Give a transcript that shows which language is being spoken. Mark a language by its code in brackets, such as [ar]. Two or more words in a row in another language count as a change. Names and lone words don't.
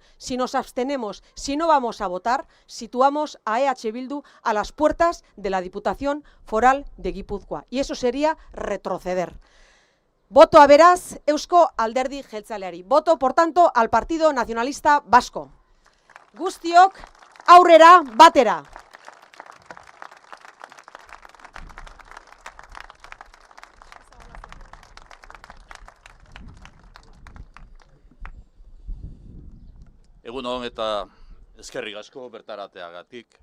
[es] Si nos abstenemos, si no vamos a votar, situamos a EH Bildu a las puertas de la Diputación Foral de Guipúzcoa. Y eso sería retroceder. [eu] Voto a beraz Eusko Alderdi Jeltzaleari. [es] Voto, por tanto, al Partido Nacionalista Vasco. [eu] Guztiok aurrera batera. Egun hon eta eskerrik asko bertarateagatik.